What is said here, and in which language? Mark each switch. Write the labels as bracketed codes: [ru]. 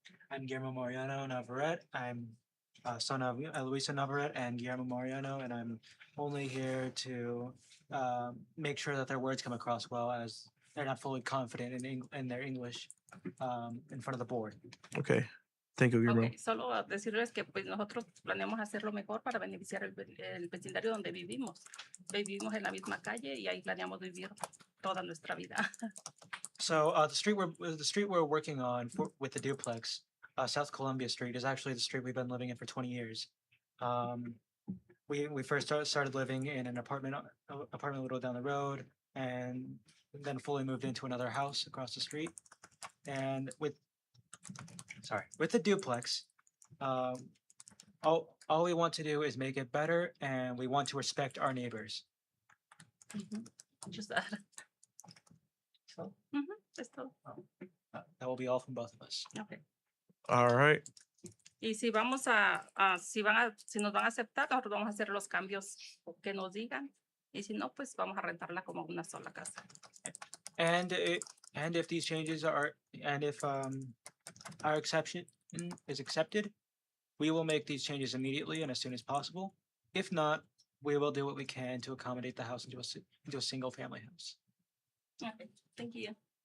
[en] I'm Guillermo Mariano Navarrete. I'm son of Luisa Navarrete and Guillermo Mariano, and I'm only here to make sure that their words come across well, as they're not fully confident in their English in front of the board. Okay, thank you, Guillermo. [es] Okay, solo decirles que pues nosotros planeamos hacer lo mejor para beneficiar el vecindario donde vivimos. Vivimos en la misma calle y ahí planeamos vivir toda nuestra vida. [en] So the street we're working on with the duplex, South Columbia Street, is actually the street we've been living in for 20 years. We first started living in an apartment a little down the road, and then fully moved into another house across the street. And with the duplex, all we want to do is make it better, and we want to respect our neighbors. Just that. So [es] Es todo. [en] that will be all from both of us. Okay. All right, [es] Y si vamos si nos van a aceptar, nosotros vamos a hacer los cambios que nos digan. Y si no, pues vamos a rentarla como una sola casa. [en] And if these changes if our exception is accepted, we will make these changes immediately and as soon as possible. If not, we will do what we can to accommodate the house into a single family house. Okay, thank you.